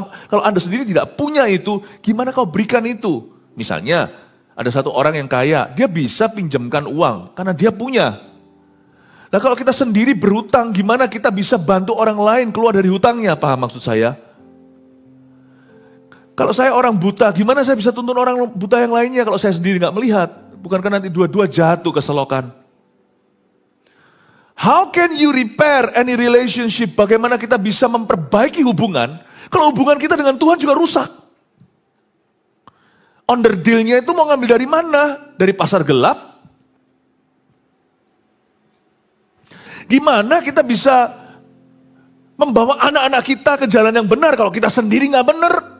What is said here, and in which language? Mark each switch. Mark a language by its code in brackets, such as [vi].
[id] Kalau Anda sendiri tidak punya itu, gimana kau berikan itu? Misalnya, ada satu orang yang kaya, dia bisa pinjamkan uang karena dia punya. Nah kalau kita sendiri berhutang, gimana kita bisa bantu orang lain keluar dari hutangnya? Paham maksud saya? Kalau saya orang buta, gimana saya bisa tuntun orang buta yang lainnya kalau saya sendiri nggak melihat? Bukankah nanti dua-dua jatuh ke selokan? [en] How can you repair any relationship? [id] Bagaimana kita bisa memperbaiki hubungan kalau hubungan kita dengan Tuhan juga rusak? Onderdilnya itu mau ngambil dari mana? Dari pasar gelap? Gimana kita bisa membawa anak-anak kita ke jalan yang benar kalau kita sendiri nggak benar?